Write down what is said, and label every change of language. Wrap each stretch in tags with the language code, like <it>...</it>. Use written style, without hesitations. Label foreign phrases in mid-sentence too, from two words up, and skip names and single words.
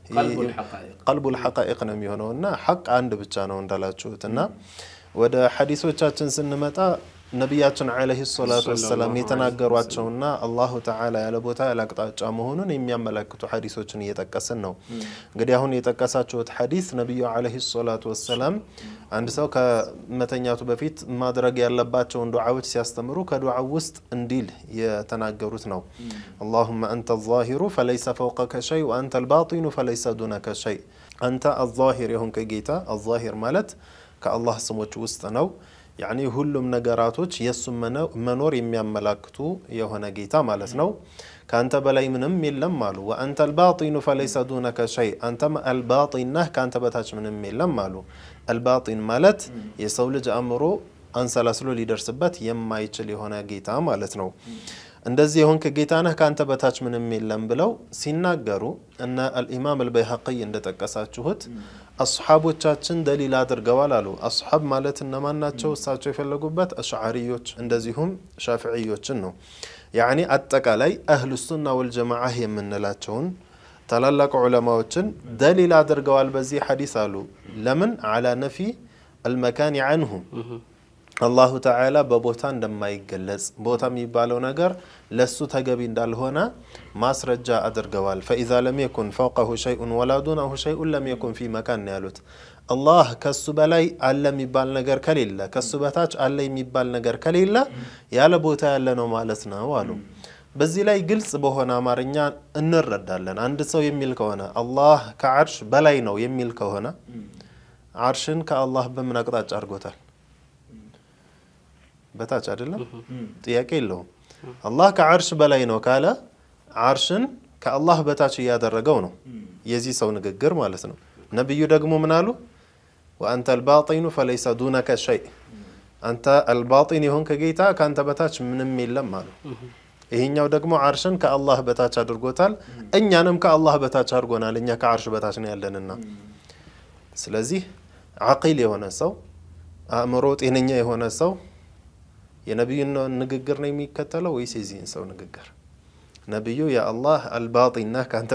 <am>ቀልቡል ሐቃኢቅ ነው የሚሆነውና ሐቅ አንድ ብቻ ነው እንዳላችሁትና ወደ ሐዲሶቻችን ስንመጣ ነብያችን</am> <ar>عليه الصلاة والسلام</ar> <am>የተናገሯቸውና</am> <ar>الله تعالى</ar> <am>ያለ ቦታ ያላቅጣጫ መሆኑን የሚያመለክቱ ሐዲሶችን እየተጠቀሰን ነው እንግዲህ አሁን የተጠቀሳችሁት ሐዲስ ነብዩ</am> <ar>عليه الصلاة والسلام</ar> <am>አንድ ሰው ከመተኛቱ በፊት ማድረግ ያለባቸው ዱዓዎች ሲያስተምሩ ከዱዓው ውስጥ እንዲል የተናገሩት ነው</am> <ar>اللهم انت الظاهر فليس فوقك شيء وانت الباطن فليس دونك شيء انت الظاهر يهونك ጌታ الظاهر</ar> <am>ማለት ከአላህ ስሞች ውስጥ ነው</am> <ar>يعني</ar> <am>ሁሉም ነገራቶች የሱም መኖር የሚያመላክቱ የሆነ ጌታ ማለት ነው ካንተ በላይ ምንም የለም አሉ</am> <ar>وانت الباطن فليس دونك شيء انت الباطن</ar> <am>ካንተ በታች ምንም የለም አሉ الباطن ማለት የሰው ልጅ አእምሮ አንሰላስሎ ሊደርስበት የማይችል የሆነ ጌታ ማለት ነው እንደዚህ የሆንክ ጌታ ነህ ካንተ በታች ምንም የለም ብለው ሲናገሩ እና الامام البيهقي እንደተጠቀሳችሁት አስሐቦቻችን ደሊል አድርገዋል አሉ አስሐብ ማለት እነማን ናቸው እሳቸው የፈለጉበት አሽዓሪዮች እንደዚሁም ሻፊዒዮችን ነው ያኒ አጠቃላይ</am> <ar>أهل السنة والجماعة</ar> <am>የምንላቸውን ታላላቅ ዑለማዎችን ደሊል አድርገዋል በዚህ ሐዲስ አሉ ለምን</am> <ar>على نفي المكان عنهم الله تعالى</ar> <am>በቦታ እንደማይገለጽ ቦታ የሚባለው ነገር ለሱ ተገቢ እንዳልሆነ ማስረጃ አድርገዋል</am> <ar>فاذا لم يكن فوقه شيء ولا دونه شيء لم يكن في مكان</ar> <am>ያሉት الله ከሱ በላይ አለ የሚባል ነገር ከሌለ ከሱ በታች አለ የሚባል ነገር ከሌለ ያለ ቦታ ያለ ነው ማለት ነው አሉ በዚህ ላይ ግልጽ በሆነ አማርኛ እንረዳለን አንድ ሰው የሚል ከሆነ አላህ ከአርሽ በላይ ነው የሚል ከሆነ አርሽን ከአላህ በምን አቅጣጫ አድርጎታል በታች አይደለም ጥያቄ የለውም አላህ ከአርሽ በላይ ነው ካለ አርሽን ከአላህ በታች ያደረገው ነው የዚህ ሰው ንግግር ማለት ነው ነብዩ ደግሞ ምን አሉ</am> <ar>وانت الباطن فليس دونك شيء انت الباطن يهون</ar> <am>ከጌታ ካንተ በታች ምንም የለም አሉ ይሄኛው ደግሞ አርሽን ከአላህ በታች አድርጎታል እኛንም ከአላህ በታች አድርጎናል እኛ ከአርሽ በታች ነው ያለንና ስለዚህ አቂል የሆነ ሰው አእምሮ ጤነኛ የሆነ ሰው የነብዩን ንግግር ነው የሚከተለው ወይስ የዚህን ሰው ንግግር ነብዩ ያ አላህ አልባጢና ካንተ</am>